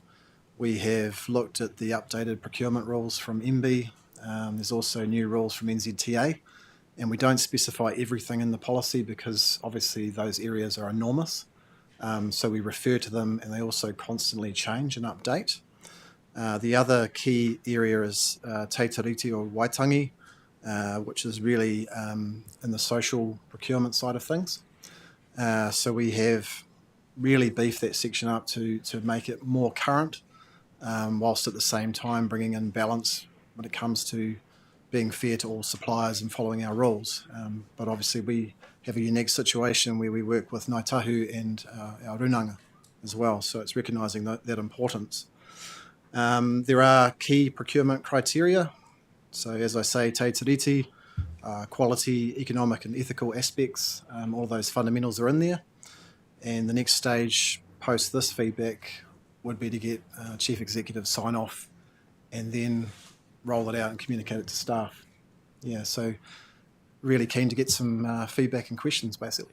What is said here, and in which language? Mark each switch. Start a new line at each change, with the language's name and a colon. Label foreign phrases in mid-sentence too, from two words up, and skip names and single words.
English: We have looked at the updated procurement rules from MB. There's also new rules from NZTA. And we don't specify everything in the policy because obviously those areas are enormous. So we refer to them and they also constantly change and update. The other key area is te tiriti or waitangi, which is really in the social procurement side of things. So we have really beefed that section up to make it more current, whilst at the same time bringing in balance when it comes to being fair to all suppliers and following our rules. But obviously we have a unique situation where we work with Ngāi Tahu and our runanga as well, so it's recognising that importance. There are key procurement criteria. So as I say, te tiriti, quality, economic and ethical aspects, all those fundamentals are in there. And the next stage post this feedback would be to get Chief Executive sign-off and then roll it out and communicate it to staff. Yeah, so really keen to get some feedback and questions, basically.